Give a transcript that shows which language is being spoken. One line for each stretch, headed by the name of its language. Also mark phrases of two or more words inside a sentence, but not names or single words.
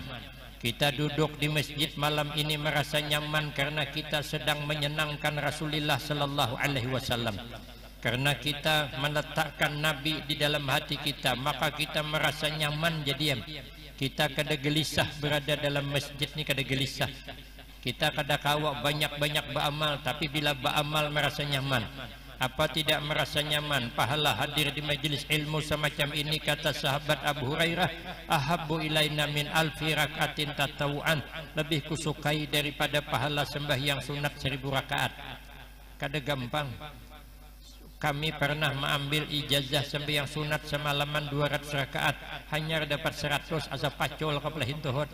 Banjar: Kita duduk di masjid malam ini merasa nyaman karena kita sedang menyenangkan Rasulullah
Arabic: صلى الله عليه وسلم.
Banjar: Karena kita meletakkan Nabi di dalam hati kita, maka kita merasa nyaman jadian. Kita kada gelisah berada dalam masjid ni, kada gelisah. Kita kada kawak banyak-banyak beramal, tapi bila beramal merasa nyaman. Apa tidak merasa nyaman? Pahala hadir di majelis ilmu semacam ini, kata sahabat Abu Hurairah,
Arabic: أحب إلينا من ألف ركعة تطوعا,
Banjar: lebih kusukai daripada pahala sembahyang sunat 1000 rakaat. Kada gampang. Kami pernah mengambil ijazah sembahyang sunat semalaman 200 rakaat, hanya dapat 100 asa pacol kepala hintuhot.